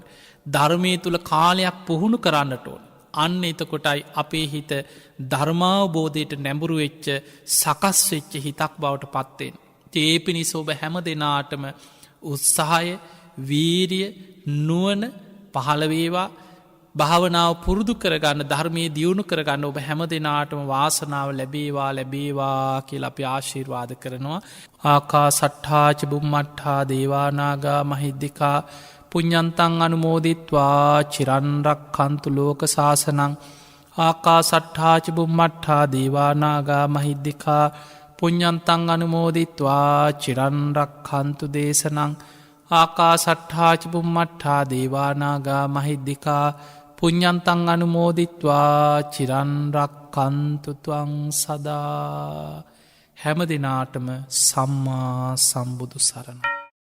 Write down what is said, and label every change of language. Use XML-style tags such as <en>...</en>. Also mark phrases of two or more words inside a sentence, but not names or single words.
<si>ධර්මය තුළ කාලයක් පුහුණු කරන්නට ඕන. අන්න එතකොටයි අපේ හිත ධර්මාවබෝධයට නැඹුරු වෙච්ච සකස් වෙච්ච හිතක් බවට පත්වෙන්. ඒ පිණිස ඔබ හැම දෙනාටම උත්සාහය වීරිය නුවන පහළවේවා භාවනාව පුරුදු කරගන්න ධර්මය දියුණු කරගන්න ඔබ හැම දෙනාටම වාසනාව ලැබේවා කියලා අපි ආශිර්වාද කරනවා.</si> <pi>ආකා සට්ඨාච බුම්මට්ඨා දේවානාගා මහිද්දිකා පුඤ්ඤන්තං අනුමෝදිත්වා චිරන්රක් කන්තු ලෝක සාසනං. ආකා සට්ඨාච බුම්මට්ඨා දේවානාගා මහිද්දිකා පුඤ්ඤන්තං අනුමෝදිත්වා චිරන්රක් කන්තු දේශනං. ආකා සට්ඨාච බුම්මට්ඨා දේවානාගා මහිද්දිකා පුඤ්ඤන්තං අනුමෝදිත්වා චිරන්රක් කන්තුතුවං සදා.</pi> <si>හැම දෙනාටම සම්මා සම්බුදු සරණ.</si>